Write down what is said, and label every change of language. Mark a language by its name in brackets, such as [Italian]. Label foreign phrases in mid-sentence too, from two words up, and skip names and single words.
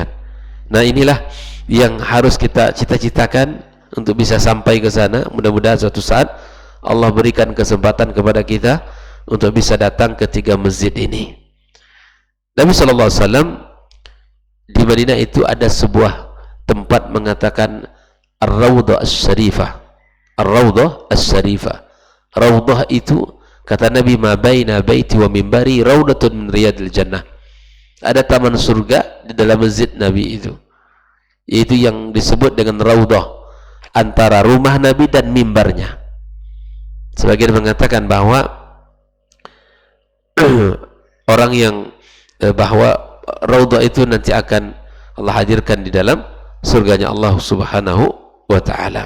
[Indonesian] Nah, inilah yang harus kita cita-citakan untuk bisa sampai ke sana. Mudah-mudahan suatu saat Allah berikan kesempatan kepada kita untuk bisa datang ke 3 masjid ini. Nabi SAW di Madinah itu ada sebuah tempat mengatakan Ar-Rawdah As-Syarifah. Ar-Rawdah As-Syarifah. Rawdah itu kata Nabi, [Arabic] ما بين بيتي ومنبري روضة من رياض الجنة. [Indonesian] Ada taman surga di dalam masjid Nabi itu, yaitu yang disebut dengan Rawdah, antara rumah Nabi dan mimbarnya. Sebagian mengatakan bahwa orang yang bahwa Rawdah itu nanti akan Allah hadirkan di dalam surganya Allah [Arabic] سبحانه وتعالى.